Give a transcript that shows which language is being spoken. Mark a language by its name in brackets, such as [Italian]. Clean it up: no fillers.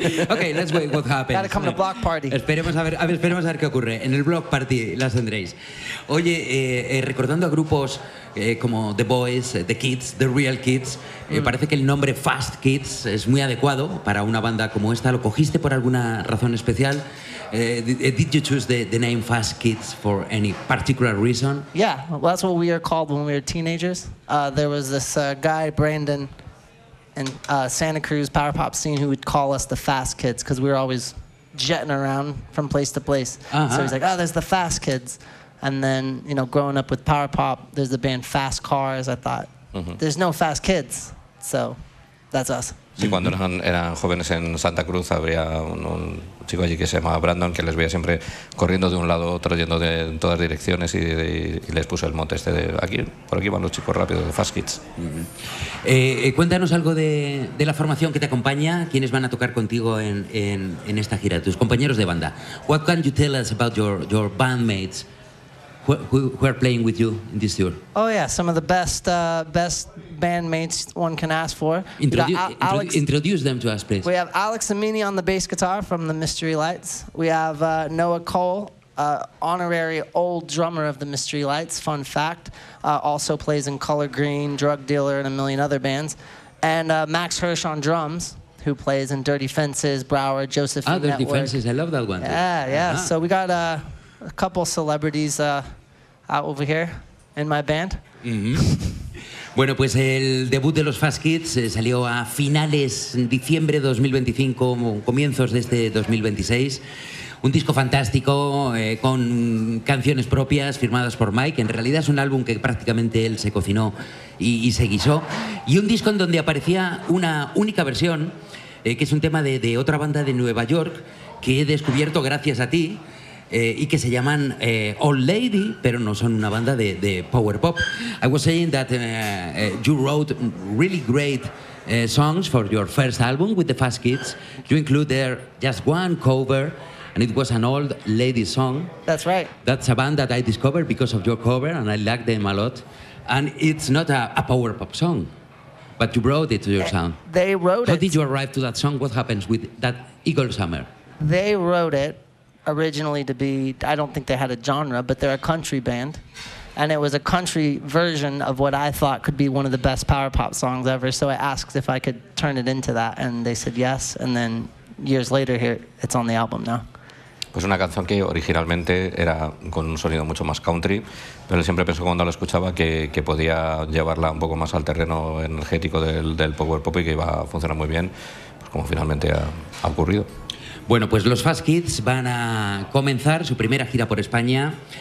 [English] Okay, let's wait, what happens. Gotta come to block party. [Spanish] Esperemos a ver qué ocurre. En el block party las tendréis. Oye, recordando a grupos como The Boys, The Kids, The Real Kids, parece que el nombre Fast Kids es muy adecuado para una banda como esta. ¿Lo cogiste por alguna razón especial? [English] Did you choose the name Fast Kids for any particular reason? Yeah, well, that's what we are called when we were teenagers. There was this guy, Brandon, in Santa Cruz power pop scene who would call us the Fast Kids because we were always jetting around from place to place. Uh-huh. So he's like, oh, there's the Fast Kids. And then, you know, growing up with power pop, there's the band Fast Cars. I thought, there's no Fast Kids. So that's us. [Spanish] Sí, cuando eran jóvenes en Santa Cruz, había un chico allí que se llamaba Brandon, que les veía siempre corriendo de un lado a otro, yendo de todas direcciones, y les puso el mote este de aquí, por aquí van los chicos rápidos de Fast Kids. Cuéntanos algo de la formación que te acompaña, quiénes van a tocar contigo en esta gira, tus compañeros de banda. [English] What can you tell us about your bandmates who are playing with you in this tour? Oh yeah, some of the best bandmates one can ask for. Introduce them to us, please. We have Alex Amini on the bass guitar from the Mystery Lights. We have Noah Cole, honorary old drummer of the Mystery Lights, fun fact. Also plays in Color Green, Drug Dealer, and a million other bands. And Max Hirsch on drums, who plays in Dirty Fences, Brower, Josephine Network. Dirty Fences, I love that one. Yeah. Uh-huh. So we got a couple celebrities out over here in my band. Mm-hmm. [Spanish] Bueno, pues el debut de los Fast Kids salió a finales de diciembre de 2025, comienzos de este 2026. Un disco fantástico con canciones propias firmadas por Mike. En realidad es un álbum que prácticamente él se cocinó y se guisó. Y un disco en donde aparecía una única versión, que es un tema de otra banda de Nueva York que he descubierto gracias a ti. Y que se llaman Old Lady, pero no son una banda de power pop. [English] I was saying that you wrote really great songs for your first album with the Fast Kids. You include there just one cover, and it was an Old Lady song. That's right. That's a band that I discovered because of your cover, and I like them a lot. And it's not a power pop song, but you brought it to your sound. They wrote it. How did you arrive to that song? What happens with that Eagle Summer? They wrote it originally to be, I don't think they had a genre, but they're a country band. And it was a country version of what I thought could be one of the best power pop songs ever. So I asked if I could turn it into that, and they said yes. And then years later, here, it's on the album now. [Spanish] Pues una canción que originalmente era con un sonido mucho más country, pero él siempre pensó cuando la escuchaba que podía llevarla un poco más al terreno energético del power pop y que iba a funcionar muy bien, pues como finalmente ha ocurrido. Bueno, pues los Fast Kids van a comenzar su primera gira por España.